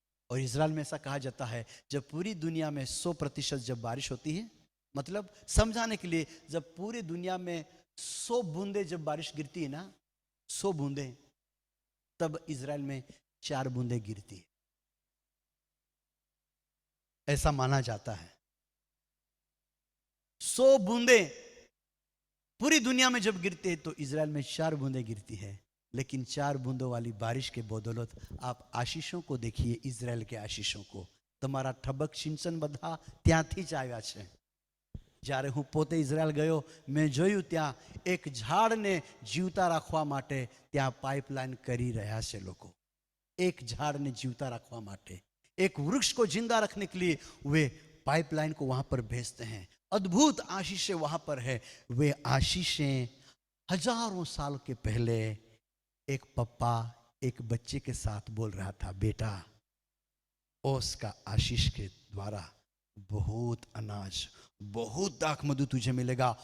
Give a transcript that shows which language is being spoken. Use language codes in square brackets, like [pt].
[hi] और इजराइल में ऐसा कहा जाता है जब पूरी दुनिया में 100% जब बारिश होती है, मतलब समझाने के लिए, जब पूरी दुनिया में 100 बूंदे जब बारिश गिरती है ना, 100 बूंदे, तब इजराइल में 4 बूंदे गिरती है, ऐसा माना जाता है। 100 बूंदे पूरी दुनिया में जब गिरते हैं तो इजराइल में 4 बूंदे गिरती है। लेकिन 4 बूंदों वाली बारिश के बदौलत आप आशीषों को देखिए, इजराइल के आशीषों को। [gu] તમારા ઠબક સિંચન બધા ત્યાંથી જ આવ્યા છે। જ્યારે હું પોતે ઇઝરાયલ ગયો, મેં જોયું ત્યાં એક ઝાડને જીવતા રાખવા માટે ત્યાં પાઇપલાઇન કરી રહ્યા છે લોકો। એક ઝાડને જીવતા રાખવા માટે, [hi] एक वृक्ष को जिंदा रखने के लिए वे पाइपलाइन को वहां पर भेजते हैं। अद्भुत आशीषें वहां पर है। वे आशीषें हजारों साल के पहले एक पप्पा एक बच्चे के साथ बोल रहा था, बेटा ओस का आशीष के द्वारा बहुत अनाज, बहुत दाख मधु तुझे मिलेगा।